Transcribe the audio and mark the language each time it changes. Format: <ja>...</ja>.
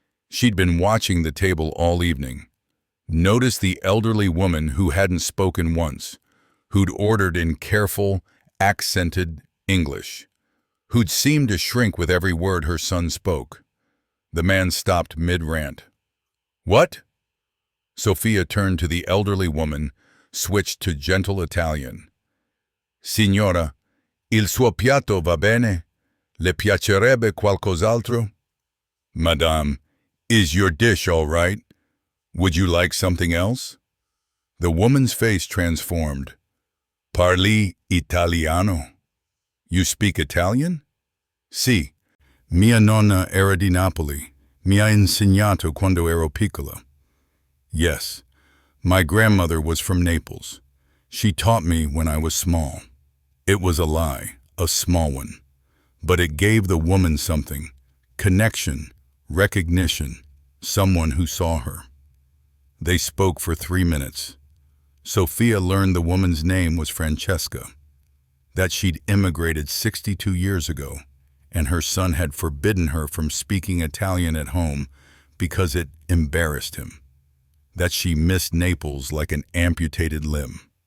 <en>She'd been watching the table all evening. Noticed the elderly woman who hadn't spoken once, who'd ordered in careful, accented English, who'd seemed to shrink with every word her son spoke. The man stopped mid-rant. "What?" Sophia turned to the elderly woman, switched to gentle Italian.</en> <it>"Signora, il suo piatto va bene? Le piacerebbe qualcos'altro?"</it> <en>"Madame, is your dish all right? Would you like something else?" The woman's face transformed.</en> <it>"Parli italiano?</it> <en>You speak Italian?"</en> <it>"Sì. Mia nonna era di Napoli. Mi ha insegnato quando ero piccola."</it> <en>"Yes. My grandmother was from Naples. She taught me when I was small." It was a lie, a small one. But it gave the woman something. Connection, recognition, someone who saw her. They spoke for 3 minutes. Sophia learned the woman's name was Francesca, that she'd immigrated 62 years ago, and her son had forbidden her from speaking Italian at home because it embarrassed him, that she missed Naples like an amputated limb.</en>